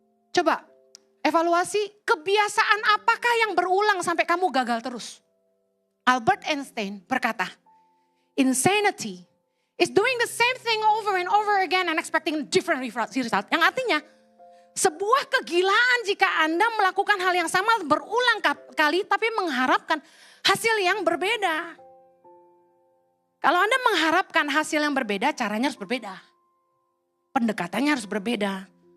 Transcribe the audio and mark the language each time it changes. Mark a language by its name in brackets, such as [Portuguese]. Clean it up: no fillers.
[Indonesian] Coba evaluasi kebiasaan apakah yang berulang sampai kamu gagal terus. [English] Albert Einstein [Indonesian] berkata, [English] insanity is doing the same thing over and over again and expecting different result. [Indonesian] Yang artinya, sebuah kegilaan jika Anda melakukan hal yang sama berulang kali tapi mengharapkan hasil yang berbeda. Kalau Anda mengharapkan hasil yang berbeda, caranya harus berbeda. Pendekatannya harus berbeda.